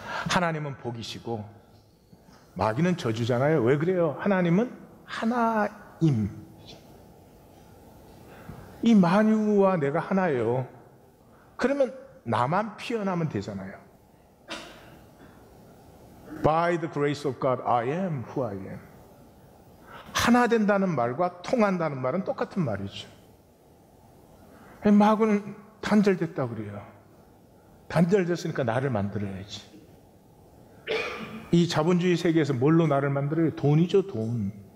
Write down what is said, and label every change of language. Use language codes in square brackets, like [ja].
[ko] 하나님은 복이시고 마귀는 저주잖아요. 왜 그래요? 하나님은 하나임. 이 만유와 내가 하나예요. 그러면 나만 피어나면 되잖아요. [en] By the grace of God, I am who I am. [ko] 하나 된다는 말과 통한다는 말은 똑같은 말이죠. 마귀는 단절됐다고 그래요. 단절됐으니까 나를 만들어야지. 이 자본주의 세계에서 뭘로 나를 만들어요? 돈이죠, 돈.